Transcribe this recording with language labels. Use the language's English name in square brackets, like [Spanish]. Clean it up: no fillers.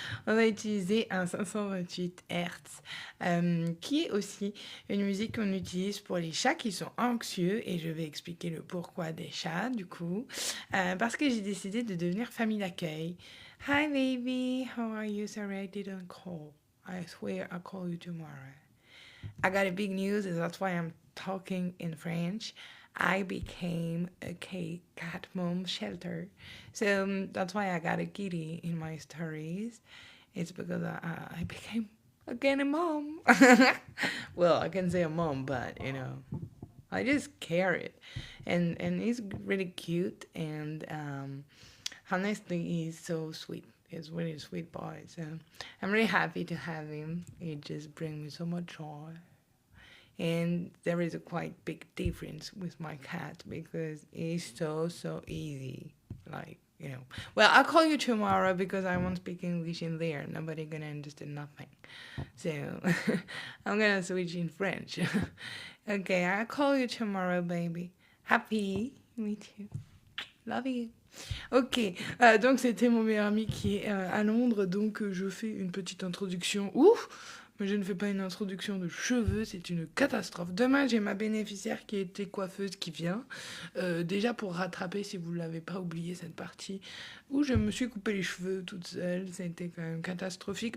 [French] On va utiliser un 528 Hz, qui est aussi une musique qu'on utilise pour les chats qui sont anxieux. Et je vais expliquer le pourquoi des chats, du coup. Parce que j'ai décidé de devenir famille d'accueil. [English] Hi baby, how are you? Sorry I didn't call. I swear I'll call you tomorrow. I got a big news, and that's why I'm talking in French. I became a cat mom shelter. So that's why I got a kitty in my stories. It's because I became again a mom. Well, I can say a mom, but I just care it. And he's really cute and honestly he's so sweet. He's really a sweet boy. So I'm really happy to have him. It just brings me so much joy. And there is a quite big difference with my cat because he's so easy. Well, I'll call you tomorrow because I won't speak English in there. Nobody gonna understand nothing. So I'm gonna switch in French. Okay, I'll call you tomorrow, baby. Happy. Me too. Love you. [French] Ok, donc c'était mon meilleur ami qui est à Londres, donc je fais une petite introduction. Ouf, mais je ne fais pas une introduction de cheveux, c'est une catastrophe. Demain, j'ai ma bénéficiaire qui était coiffeuse qui vient. Déjà pour rattraper, si vous ne l'avez pas oublié, cette partie où je me suis coupé les cheveux toute seule, c'était quand même catastrophique.